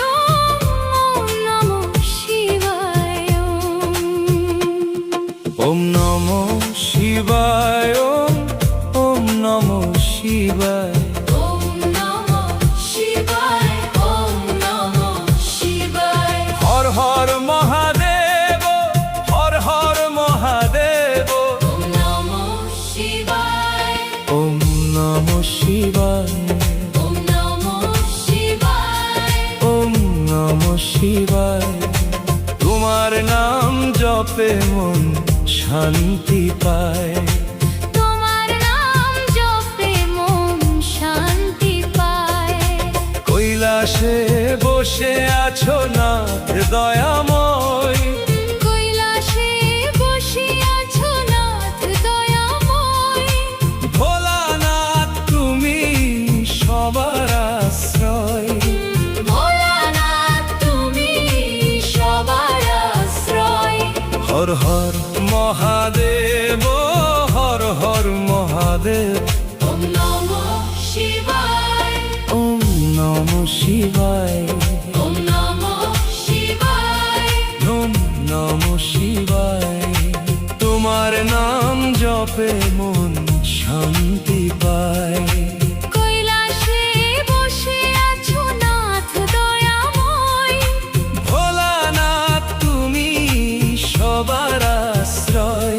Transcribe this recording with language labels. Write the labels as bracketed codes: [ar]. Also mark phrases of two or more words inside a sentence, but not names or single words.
[sa] ওম নমঃ শিবায়। ওম নমঃ শিবায়। ওম নমঃ শিবায়। ওম নমঃ শিবায়। ওম নমঃ শিবায়। হর হর মহাদেব, হর হর মহাদেব। ওম নমঃ শিবায়। ওম নমঃ শিবায়। ওম নমঃ শিবায়। ওম নমঃ শিবায়। [bn] তোমার নাম জপে মন শান্তি পায়। তোমার নাম কৈলাসে বসে আছো নাথ দয়াময়, কৈলাসে বসে আছো নাথ দয়াময়। ভোলানাথ তুমি সবার আশ্রয়, ভোলানাথ তুমি সবার আশ্রয়। [sa] হর হর মহাদেব, হর হর মহাদেব। ওম নমঃ শিবায়, ওম নমঃ শিবায়, ওম নমঃ শিবায়। ওম নমঃ শিবায়। [bn] তোমার নাম জপে মন শান্তি পায়। কৈলাসে বসে আছো নাথ দয়াময়। ভোলানাথ তুমি সবার আশ্রয়,